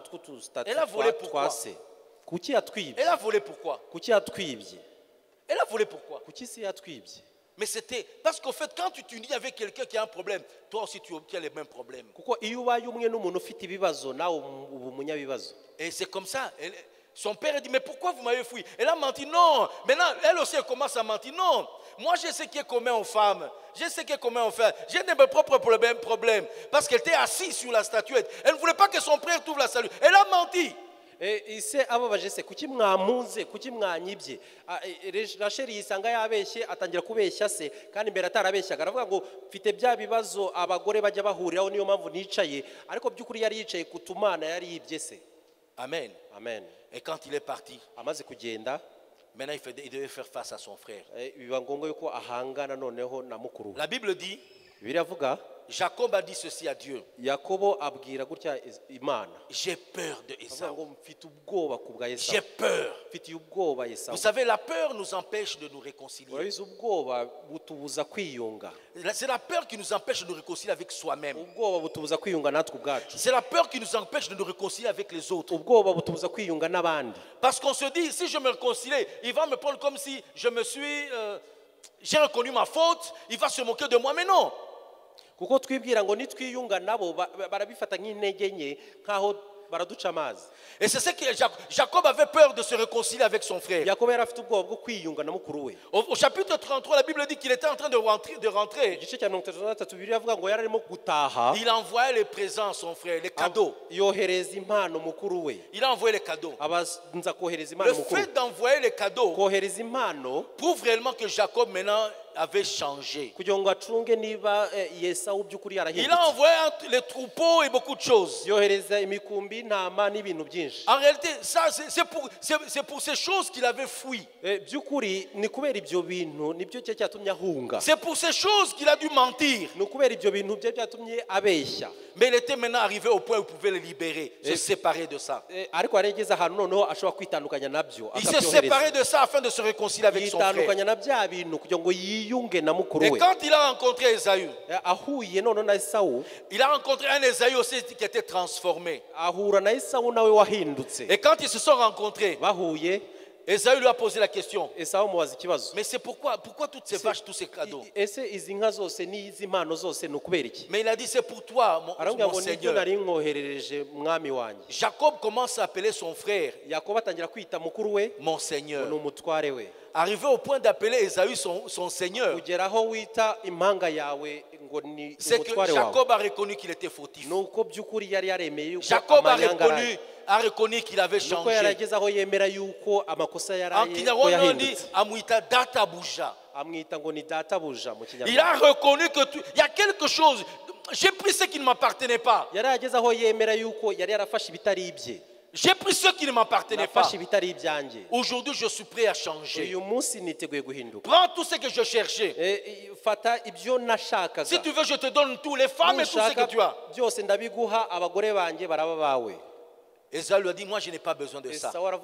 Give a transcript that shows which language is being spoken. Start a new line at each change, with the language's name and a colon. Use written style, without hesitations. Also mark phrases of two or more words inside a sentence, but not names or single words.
French: Elle a volé pourquoi?
Kinyarwanda: twa se kuki yatwibye
French: Elle a volé pourquoi?
Kinyarwanda: kuki yatwibye
French: Elle a volé pourquoi?
Kinyarwanda: kuki se yatwibye
French: Mais c'était parce qu'au fait, quand tu t'unis avec quelqu'un qui a un problème, toi aussi tu as les mêmes problèmes.
Kinyarwanda: kuko iyo ubaye umwe n'umuntu ufite ibibazo nawe uba umunyabibazo.
French: Et c'est comme ça. Son père a dit, mais pourquoi vous m'avez fui? Elle a menti, non. Maintenant, elle aussi elle commence à mentir, non. Moi, je sais qui est commun aux femmes. Je sais qui est commun aux femmes. J'ai mes propres problèmes. Parce qu'elle était assise sur la statuette. Elle ne voulait pas que son frère trouve la salut. Elle a menti.
Kinyarwanda: ise ababaje se kuki mwamunze kuki mwanyibye Rachel yisanga yabeshye atangira kubeshya se kandi mbere atarabeshyaga aravuga ngo mfite bya bibazo abagore bajya bahuriraho niyo mpamvu nicaye ariko by'ukuri yari yicaye kutumana yari yibye se. Amen. Amen.
French: Et quand il est parti,
Kinyarwanda: amaze kugenda
French: maintenant il devait faire face à son frère.
Kinyarwanda: biba ngombwa yuko ahangana noneho na mukuru.
French: La Bible dit,
Kinyarwanda: biravuga
French: Jacob a dit ceci à Dieu.
Kinyarwanda: Yakobo abwira gutya Imana.
French: J'ai peur de Esaü. J'ai peur. Vous savez, la peur nous empêche de nous réconcilier. C'est la peur qui nous empêche de nous réconcilier avec soi-même. C'est la peur qui nous empêche de nous réconcilier avec les autres. Parce qu'on se dit, si je me réconcilie, il va me prendre comme si j'ai reconnu ma faute, il va se moquer de moi, mais non.
Kinyarwanda: Kuko twibwira ngo nitwiyunga nabo barabifata nk'intege nke nkaho baraduca amazi.
French: Et c'est ce que Jacob avait peur de se réconcilier avec son frère.
Kinyarwanda: Yakobo yari afite ubwoba bwo kwiyunga na mukuru we.
French: Au chapitre 33, la Bible dit qu'il était en train de rentrer.
Kinyarwanda: Igice cya 33 Bibiliya avuga ngo yari arimo gutaha.
French: Il envoyait les présents à son frère, les cadeaux.
Kinyarwanda: Yohereza impano mukuru we.
French: Il a envoyé les cadeaux.
Kinyarwanda: Abanza kohereza impano mukuru.
French: Le fait d'envoyer les cadeaux
Kinyarwanda: kohereza impano
French: prouve réellement que Jacob maintenant avait changé.
Kinyarwanda: kugira ngo acunge niba Yesawu by'ukuri yarahindutse.
French: Il a envoyé les troupeaux et beaucoup de choses.
Kinyarwanda: Yohereza imikumbi ntama n'ibintu byinshi.
French: En réalité, ça c'est pour ces choses qu'il avait fui.
Kinyarwanda: By'ukuri ni kubera ibyo bintu nibyo cyo cyatumye ahunga.
French: C'est pour ces choses qu'il a dû mentir.
Kinyarwanda: Ni kubera ibyo bintu bye byatumye abeshya.
French: Mais il était maintenant arrivé au point où il pouvait les libérer, se séparer de ça.
Kinyarwanda: Ariko yarigeze ahantu noneho ashobora kwitandukanya nabyo.
French: Il s'est séparé de ça afin de se réconcilier avec son frère.
Kinyarwanda: Yitandukanya na bya bintu kugira ngo yiyunge na mukuru we.
French: Et quand il a rencontré Esaü,
Kinyarwanda: ahuye none na Esawu,
French: il a rencontré un Esaü aussi qui était transformé.
Kinyarwanda: Ahura na Esawu nawe wahindutse.
French: Et quand ils se sont rencontrés,
Kinyarwanda: bahuye,
French: Esaü lui a posé la question.
Kinyarwanda: Esawu mubaza ikibazo.
French: Mais c'est pourquoi toutes ces vaches, tous ces cadeaux?
Kinyarwanda: Ese izi nka zose n'izi mpano zose nukubera iki?
French: Mais il a dit c'est pour toi mon Seigneur.
Kinyarwanda: Nari nkoherereje mwami wanjye.
French: Jacob commence à appeler son frère.
Kinyarwanda: Yakobo atangira kwita mukuru we
French: mon Seigneur.
Kinyarwanda: N'umutware we.
French: Arrivé au point d'appeler Esaü son Seigneur.
Kinyarwanda: Kugeraho wita impanga yawe ngo ni
French: c'est que Jacob a reconnu qu'il était fautif.
Kinyarwanda: Nuko by'ukuri yari yaremeye yuko
French: Jacob a reconnu qu'il avait changé.
Kinyarwanda: Nuko yarageze aho yemera yuko amakosa yaraye.
French: En Kinyarwanda on dit
Kinyarwanda: amwita databuja. Amwita ngo ni databuja mu Kinyarwanda.
French: Il a reconnu que il y a quelque chose. J'ai pris ce qui ne m'appartenait pas.
Kinyarwanda: Yarageze aho yemera yuko yari yarafashe ibitari ibye.
French: J'ai pris ce qui ne m'appartenait pas. Aujourd'hui, je suis prêt à changer. Prends tout ce que je cherchais. Si tu veux, je te donne tous les femmes et tout ce que tu as. Esaü lui a dit, moi je n'ai pas besoin de ça.